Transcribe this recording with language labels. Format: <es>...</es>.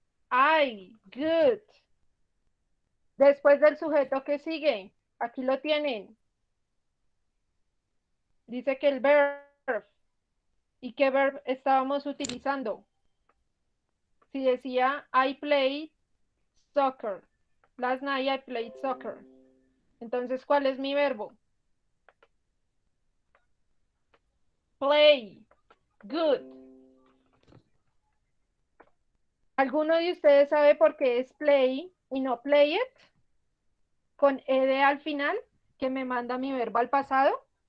<es>Ay, good. Después del sujeto, ¿qué sigue? Aquí lo tienen. Dice que el verb. ¿Y qué verb estábamos utilizando? Si decía</es> <en>I played soccer. Last night I played soccer.</en> <es>Entonces, ¿cuál es mi verbo?</es> <en>Play. Good.</en> <es>¿Alguno de ustedes sabe por qué es play y no play it? Con ed al final, que me manda mi verbo al pasado.</es>